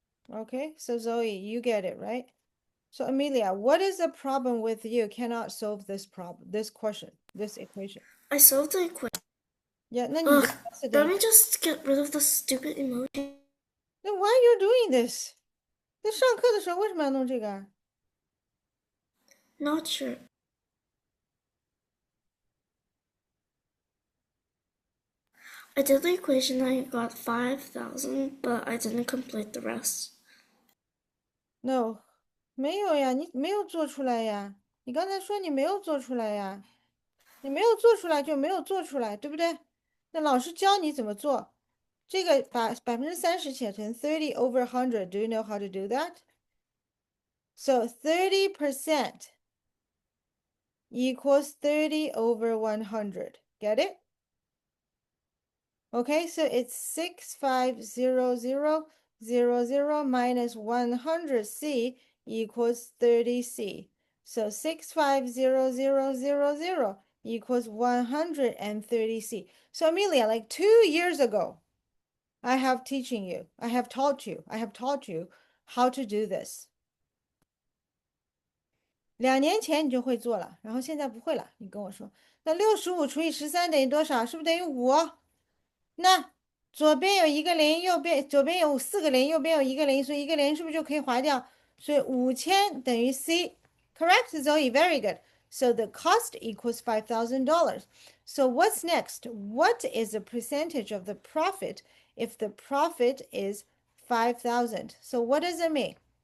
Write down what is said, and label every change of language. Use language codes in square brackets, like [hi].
[en] Okay, so Zoe, you get it, right? So Amelia, what is the problem with you cannot solve this problem, this question, this equation? I solved the equation. [zh] 那你的 Ugh. [en] answer Let [zh] 等于 [en] me just get rid of the stupid emoji. Then why are you doing this? [zh] 在上课的时候为什么要弄这个啊？ [en] Not sure. I did the equation and I got 5,000, but I didn't complete the rest. [zh] No，没有呀，你没有做出来呀。你刚才说你没有做出来呀，你没有做出来就没有做出来，对不对？那老师教你怎么做，这个把30%写成 [en] 30 over 100. Do you know how to do that? So 30% equals 30 over 100. Get it? Okay, so it's 65000 minus 100C equals 30C. So 65000 equals 130C. So Amelia, like 2 years ago, I have taught you how to do this. [zh] 2年前你就会做了，然后现在不会了。你跟我说，那65除以13等于多少？是不是等于5？那左边有一个零，左边有4个0，右边有一个零，所以一个零是不是就可以划掉？所以5000等于 C， [en] correct, Zoe, very good. So the cost equals $5,000. So what's next? What is the percentage of the profit if the profit is 5,000? So what does it mean?